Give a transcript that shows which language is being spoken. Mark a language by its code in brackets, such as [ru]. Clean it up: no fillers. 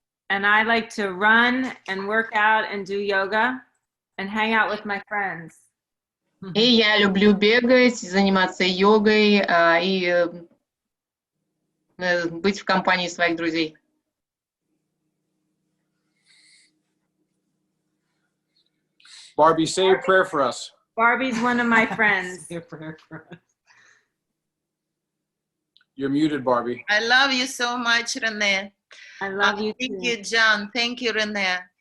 [en] And I like to run and work out and do yoga and hang out with my friends. [ru] И я люблю бегать, заниматься йогой и быть в компании своих друзей. [en] Barbie, say a prayer for us. Barbie's one of my friends. You're muted, Barbie. I love you so much, René. I love you Thank too. you, John. Thank you, René.